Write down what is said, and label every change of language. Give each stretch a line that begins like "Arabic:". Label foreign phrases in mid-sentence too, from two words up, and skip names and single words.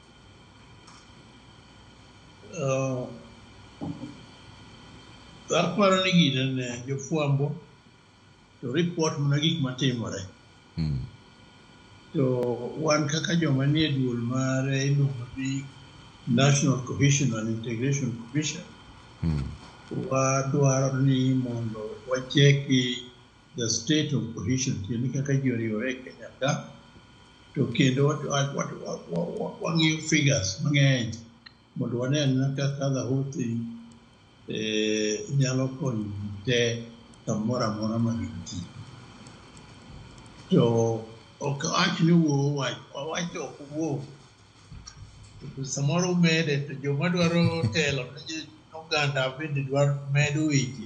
Luo (Kenya and Tanzania): Aparo ni gine ne jofuambo
English: to report
Luo (Kenya and Tanzania): mana gik matimore. To wan kaka joma nie duol mare iluongo ni National Cohesion and Integration Commission. Wadwaro ni mondo wacheki
English: the state of cohesion
Luo (Kenya and Tanzania): tieni kaka ji oriwore Kenya ka to kendo wang'iyo figures mang'eny mondo wanene kaka
English: the whole thing
Luo (Kenya and Tanzania): nyalo konyo te kamoro amora ma gintie. To ok wach ni wuo wach ok wuo to samoro mede to joma dwaro telo oganda bende dwaro medo weche.